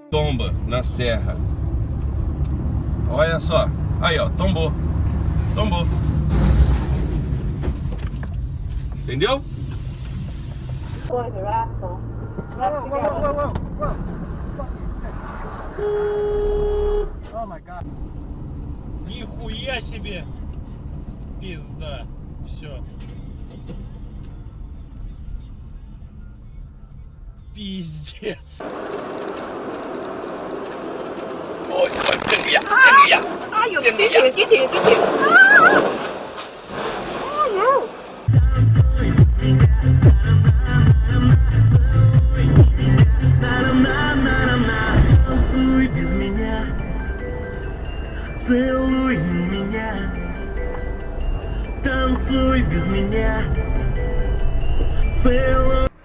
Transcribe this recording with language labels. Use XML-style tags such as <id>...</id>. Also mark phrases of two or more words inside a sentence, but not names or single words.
<pt>tomba na serra. Olha só. Aí, ó, tombou. Tombou. Entendeu?</pt> <en>Oh my god.</en> <ru>Нихуя себе! Пизда. Все. Пиздец.</ru> <vi>Ôi, đừng kìa, đừng kìa. Đừng kìa.</vi> <ru>Танцуй без меня, целуй меня, танцуй без меня, целуй.</ru>